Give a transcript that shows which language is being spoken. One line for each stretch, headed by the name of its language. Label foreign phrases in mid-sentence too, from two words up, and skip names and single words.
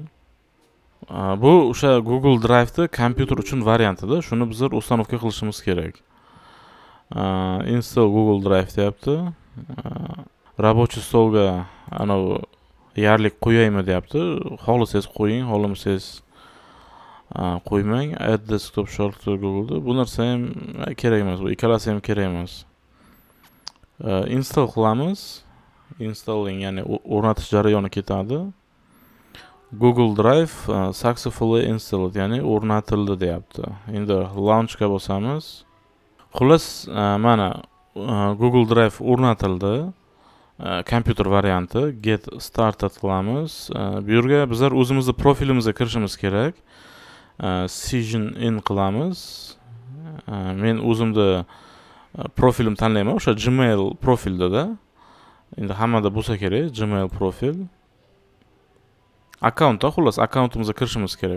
Uzbek: Bu o'sha Google Drive'da kompyuter uchun variantida, shuni bizlar установка qilishimiz kerak. Install Google Drive deyapti. Рабочий stolga yarlik qo'yaymi deyapti. Xohlasangiz qo'ying, xohlamasangiz qo'ymang.
English: Add desktop shortcut to Google.
Uzbek: Bu narsa ham kerak emas, bu ikkalasi ham kerak emas. Install qilamiz. Installing, ya'ni o'rnatish jarayoni ketadi. Google Drive
English: successfully installed,
Uzbek: ya'ni o'rnatildi deyapti. Endi launch ga bosamiz. Xullas, mana Google Drive o'rnatildi. Kompyuter varianti
English: get started
Uzbek: qilamiz. Bu yerga bizlar o'zimizni profilimizga kirishimiz kerak.
English: Sign in
Uzbek: qilamiz. Men o'zimda profilim tanlayman, o'sha Gmail profilda. Endi hammada bo'lsa kerak Gmail profil. Akkauntda xullas akkauntimizga kirishimiz kerak.